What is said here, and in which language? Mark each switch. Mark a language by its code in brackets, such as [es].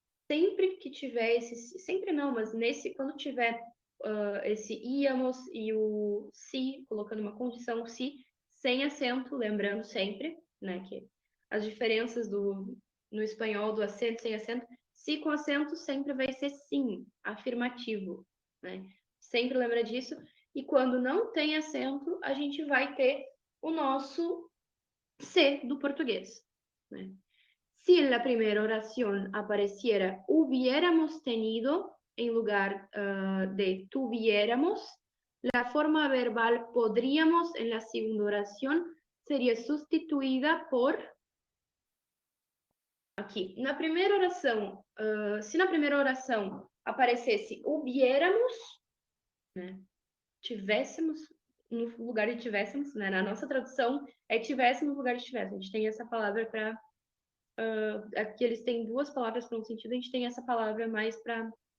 [pt] Sempre que tiver esse, sempre não, mas nesse, quando tiver esse íamos e o se, colocando uma condição se, sem acento, lembrando sempre, né, que as diferenças no espanhol do acento sem acento, se com acento sempre vai ser sim, afirmativo, né? Sempre lembra disso. E quando não tem acento, a gente vai ter o nosso se do português, né? [es] Si en la primera oración apareciera hubiéramos tenido en lugar de tuviéramos, la forma verbal podríamos en la segunda oración sería sustituida por aqui. [pt] Na primeira oração, se na primeira oração aparecesse hubiéramos, né, tivéssemos no lugar de tivéssemos, né, na nossa tradução é tivéssemos no lugar de tivéssemos. A gente tem essa palavra para aqui eles têm duas palavras para um sentido, a gente tem essa palavra mais para.